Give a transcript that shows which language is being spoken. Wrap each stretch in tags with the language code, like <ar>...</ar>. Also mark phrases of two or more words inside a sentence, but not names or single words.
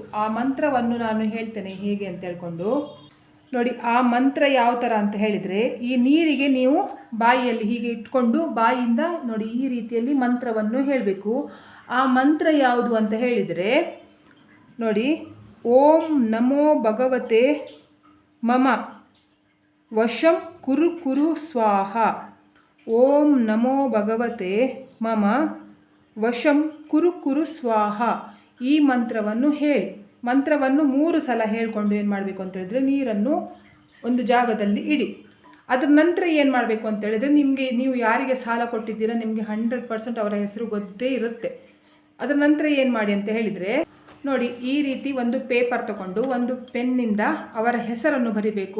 <kn>ಆ ಮಂತ್ರವನ್ನು ನಾನು ಹೇಳ್ತೇನೆ ಹೇಗೆ ಅಂತ ಹೇಳ್ಕೊಂಡು ನೋಡಿ. ಆ ಮಂತ್ರ ಯಾವ ಥರ ಅಂತ ಹೇಳಿದರೆ, ಈ ನೀರಿಗೆ ನೀವು ಬಾಯಿಯಲ್ಲಿ ಹೀಗೆ ಇಟ್ಕೊಂಡು ಬಾಯಿಯಿಂದ ನೋಡಿ ಈ ರೀತಿಯಲ್ಲಿ ಮಂತ್ರವನ್ನು ಹೇಳಬೇಕು. ಆ ಮಂತ್ರ ಯಾವುದು ಅಂತ ಹೇಳಿದರೆ ನೋಡಿ,</kn> <sa>ಓಂ ನಮೋ ಭಗವತೆ ಮಮ ವಶಂ ಕುರು ಕುರು ಸ್ವಾಹ. ಓಂ ನಮೋ ಭಗವತೆ ಮಮ ವಶಂ ಕುರು ಕುರು ಸ್ವಾಹ.</sa> <kn>ಈ ಮಂತ್ರವನ್ನು ಹೇಳಿ. ಮಂತ್ರವನ್ನು 3 ಸಲ ಹೇಳಿಕೊಂಡು ಏನು ಮಾಡಬೇಕು ಅಂತ ಹೇಳಿದ್ರೆ, ನೀರನ್ನು ಒಂದು ಜಾಗದಲ್ಲಿ ಇಡಿ. ಅದರ ನಂತರ ಏನು ಮಾಡಬೇಕು ಅಂತ ಹೇಳಿದರೆ, ನೀವು ಯಾರಿಗೆ ಸಾಲ ಕೊಟ್ಟಿದ್ದೀರಾ ನಿಮಗೆ 100% ಅವರ ಹೆಸರು ಗೊತ್ತೇ ಇರುತ್ತೆ. ಅದರ ನಂತರ ಏನು ಮಾಡಿ ಅಂತ ಹೇಳಿದರೆ ನೋಡಿ, ಈ ರೀತಿ ಒಂದು ಪೇಪರ್ ತಗೊಂಡು ಒಂದು ಪೆನ್ನಿಂದ ಅವರ ಹೆಸರನ್ನು ಬರಿಬೇಕು.</kn>